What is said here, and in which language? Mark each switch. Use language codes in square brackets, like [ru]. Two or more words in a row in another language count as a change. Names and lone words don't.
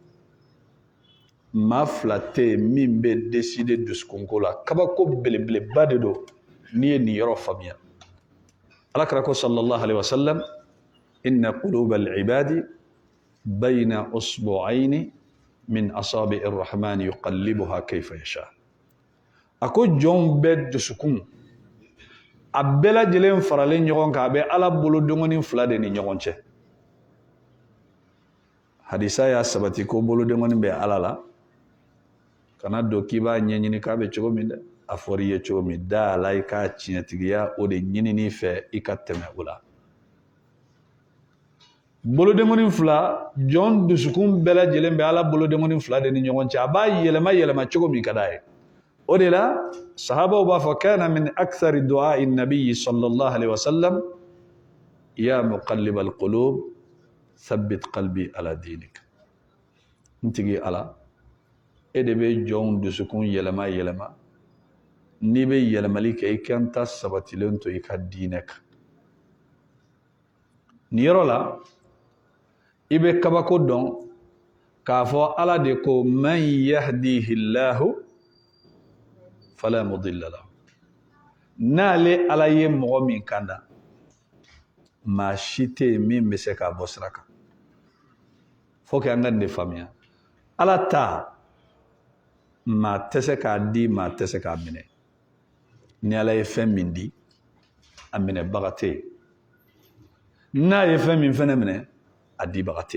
[bm] maa fila tɛ yen min bɛ décider dusukunko la kabako belebeleba de don n'i ye nin yɔrɔ faamuya alakira ko [ar] صلى الله عليه وسلم إن قلوب العباد بين إصبعين من أصابع الرحمن يقلبها كيف يشاء [bm] a ko jɔnw bɛ dusukun a bɛɛ lajɛlen faralen ɲɔgɔn kan a bɛ ala bolo dengɔni fila de ni ɲɔgɔn cɛ hadisa y'a sabati ko bolo dengɔni bɛ ala la kana don k'i b'a ɲɛɲini k'a bɛ cogo min dɛ a fɔra i ye cogo min da la i k'a tiɲɛtigiya o de ɲinini fɛ i ka tɛmɛ o la bolodengɔni fila jɔn dusukun bɛɛ lajɛlen bɛ ala bolodengɔni fila de ni ɲɔgɔn cɛ a b'a yɛlɛma yɛlɛma cogo min ka d'a ye o de la sahabaw b'a fɔ [ar] كان من أكثر دعاء النبي صلى الله عليه وسلم يا مقلب القلوب ثبت قلبي على دينك [bm] n tigi ala e de bɛ jɔnw dusukun yɛlɛma yɛlɛma n'i bɛ yɛlɛmali kɛ i kan ta sabatilen to i ka diinɛ kan nin yɔrɔ la i bɛ kabako dɔn k'a fɔ ala de ko [ar] من يهده الله فلا مضل له [bm] n'ale ala ye mɔgɔ min kanda maa si tɛ yen min bɛ se k'a bɔ sira kan fo que an ka nin de faamuya ala ta maa tɛ se k'a di maa tɛ se k'a minɛ ni ala ye fɛn min di a minɛbaga tɛ yen n'a ye fɛn min fɛnɛ minɛ a dibaga tɛ